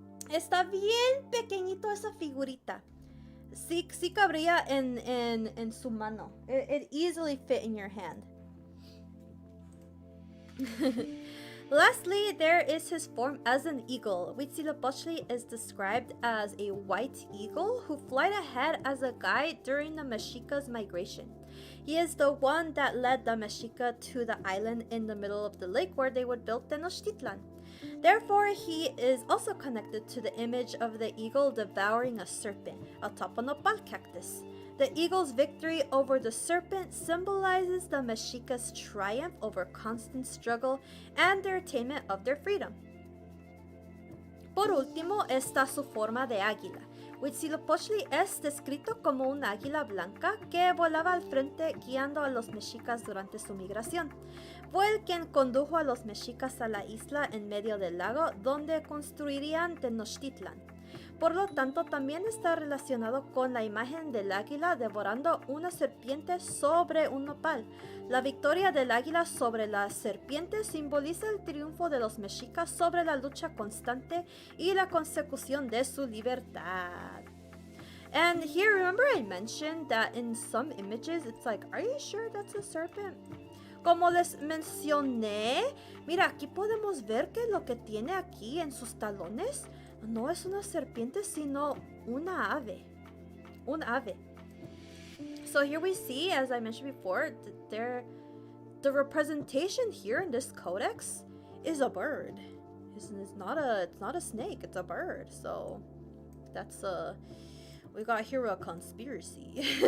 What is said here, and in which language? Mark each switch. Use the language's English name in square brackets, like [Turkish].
[Spanish] Está bien pequeñito esa figurita. Sí cabría en su mano. [English] It easily fit in your hand. Lastly, there is his form as an eagle. Huitzilopochtli is described as a white eagle who flied ahead as a guide during the Mexicas' migration. He is the one that led the Mexica to the island in the middle of the lake where they would build Tenochtitlan. Therefore, he is also connected to the image of the eagle devouring a serpent, atop a nopal cactus. The eagle's victory over the serpent symbolizes the Mexica's triumph over constant struggle and their attainment of their freedom. [Spanish] Por último está su forma de águila. Huitzilopochtli es descrito como un águila blanca que volaba al frente guiando a los mexicas durante su migración. Fue el quien condujo a los mexicas a la isla en medio del lago donde construirían Tenochtitlan. Por lo tanto, también está relacionado con la imagen del águila devorando una serpiente sobre un nopal. La victoria del águila sobre la serpiente simboliza el triunfo de los mexicas sobre la lucha constante y la consecución de su libertad. [English] And here, remember I mentioned that in some images, it's like, are you sure that's a serpent? [Spanish] Como les mencioné, mira, aquí podemos ver que lo que tiene aquí en sus talones no es una serpiente, sino una ave. Un ave. [English] So here we see, as I mentioned before, the representation here in this codex is a bird. It's not a snake, it's a bird. So that's we got here a conspiracy.